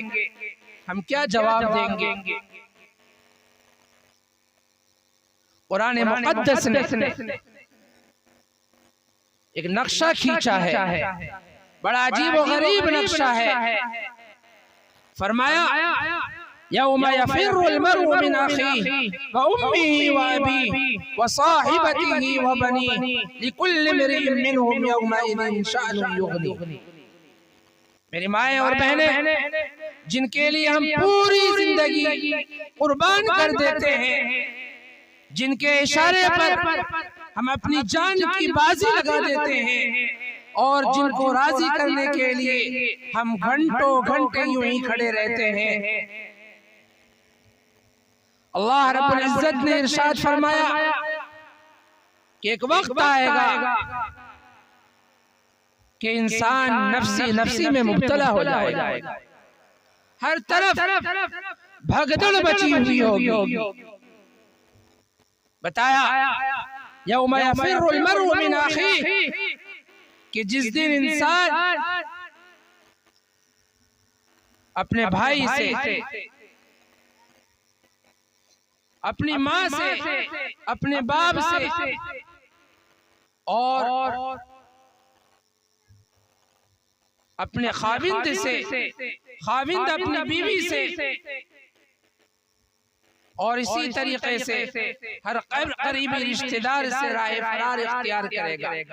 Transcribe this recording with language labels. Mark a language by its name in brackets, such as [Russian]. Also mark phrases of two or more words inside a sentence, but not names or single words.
[Urdu] ہم کیا جواب دیں گے? قرآن مقدس نے ایک نقشہ کھینچا ہے، بڑا عجیب اور غریب نقشہ ہے. فرمایا, [Arabic] يوم يفر المرء من أخيه وأمه وأبيه وصاحبته وبنيه لكل امرئ منهم يومئذ شأن يغني. [Urdu] میری مائیں اور بہنیں، جن کے لیے ہم پوری زندگی قربان کر دیتے ہیں، جن کے اشارے پر ہم اپنی جان کی بازی لگا دیتے ہیں، اور جن کو راضی کرنے کے لیے ہم گھنٹوں گھنٹے یوں ہی کھڑے رہتے ہیں, اللہ رب العزت نے ارشاد فرمایا کہ ایک وقت آئے گا کہ انسان نفسی نفسی میں مبتلا ہو جائے گا. ہر طرف بھگدڑ مچی ہوئی ہوگی. بتایا, [Arabic] يوم يفر المرء من أخيه, [Urdu] کہ جس دن انسان اپنے بھائی سے، اپنی ماں سے، اپنے باپ سے اور اپنے خاوند سے، خاوند اپنی بیوی سے، اور اسی طریقے سے ہر قریبی رشتہ دار سے راہ فرار اختیار کرے گا.